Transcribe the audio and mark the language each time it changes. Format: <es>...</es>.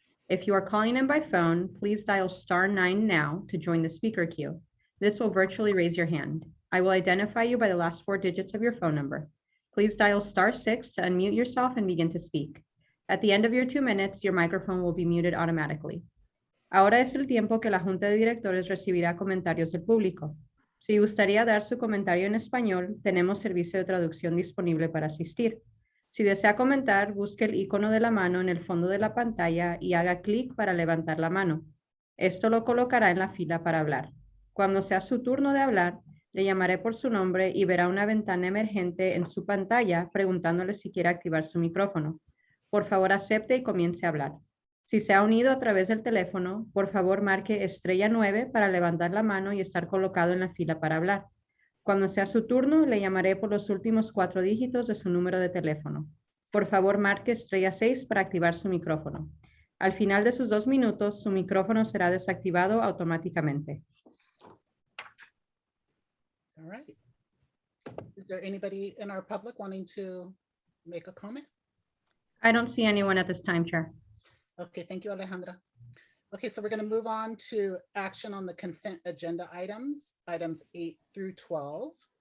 <en>If you are calling in by phone, please dial *9 now to join the speaker queue. This will virtually raise your hand. I will identify you by the last 4 digits of your phone number. Please dial *6 to unmute yourself and begin to speak. At the end of your 2 minutes, your microphone will be muted automatically.</en> <es>Ahora es el tiempo que la Junta de Directores recibirá comentarios del público. Si gustaría dar su comentario en español, tenemos servicio de traducción disponible para asistir. Si desea comentar, busque el icono de la mano en el fondo de la pantalla y haga clic para levantar la mano. Esto lo colocará en la fila para hablar. Cuando sea su turno de hablar, le llamaré por su nombre y verá una ventana emergente en su pantalla preguntándole si quiere activar su micrófono. Por favor, acepte y comience a hablar. Si se ha unido a través del teléfono, por favor marque *9 para levantar la mano y estar colocado en la fila para hablar. Cuando sea su turno, le llamaré por los últimos 4 dígitos de su número de teléfono. Por favor, marque *6 para activar su micrófono. Al final de sus 2 minutos, su micrófono será desactivado automáticamente.</es> <en>All right. Is there anybody in our public wanting to make a comment? I don't see anyone at this time, Chair. Okay, thank you, Alejandra. Okay, so we're going to move on to action on the consent agenda items 8 through 12.</en>